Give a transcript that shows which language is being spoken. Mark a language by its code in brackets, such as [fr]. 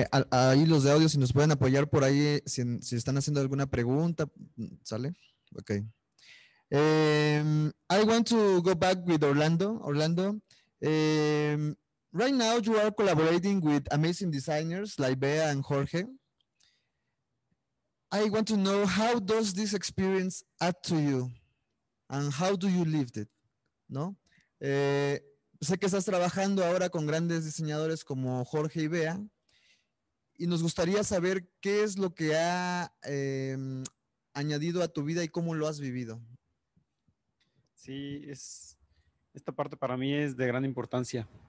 [es] Ahí los de audio, si nos pueden apoyar por ahí, si están haciendo alguna pregunta, ¿sale? [en] Ok. I want to go back with Orlando. Orlando, right now you are collaborating with amazing designers like Bea and Jorge. I want to know, how does this experience add to you and how do you live it? [es] ¿No? Sé que estás trabajando ahora con grandes diseñadores como Jorge y Bea y nos gustaría saber qué es lo que ha añadido a tu vida y cómo lo has vivido. Sí, esta parte para mí es de gran importancia.